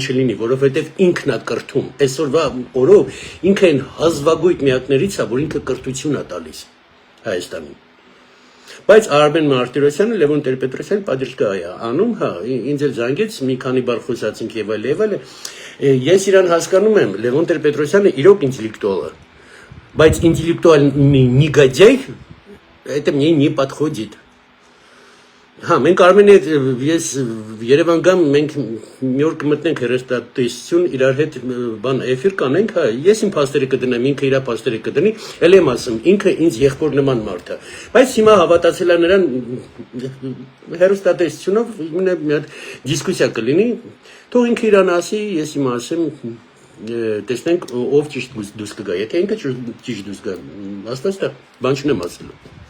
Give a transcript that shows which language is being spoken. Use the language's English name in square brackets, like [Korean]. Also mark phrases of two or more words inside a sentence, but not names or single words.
[Armenian] չլինի, որովհետև ինքն է կրթում։ Այսօրվա օրով ինքը այն հազվագույն միակներից է, որ ինքը կրթություն է տալիս Հայաստանին։ Բայց Արմեն Մարտիրոսյանը Լևոն Տեր-Պետրոսյանը պատժկա է անում, հա, ինձ էլ զանգեց, մի քանի բար խոսացինք եւ այլ։ Ես իրան հասկանում եմ, Լևոն Տեր-Պետրոսյանը իրոք ինտելեկտուալ է, բայց [Russian] ինտելեկտуальный негодяй это мне не подходит. [Armenian] Հա, մենք Արմենի հետ ես Երևան գամ, մենք մի օր կմտնենք հեռուստատեսություն, իրար հետ բան էֆիր կանենք, հա, ես իմ փաստերը կդնեմ, ինքը իր փաստերը կդնի, էլ եմ ասում, ինքը ինձ եղբոր նման մարդ է։ Բայց հիմա հավատացել է նրան հեռուստատեսությունով մի հատ դիսկուսիա կլինի, թող ինքը իրան ասի, ես իմ ասեմ, տեսնենք ով ճիշտ դուրս կգա, եթե ինքը ճիշտ դուրս գա, աստղա, բան չունեմ ասելու։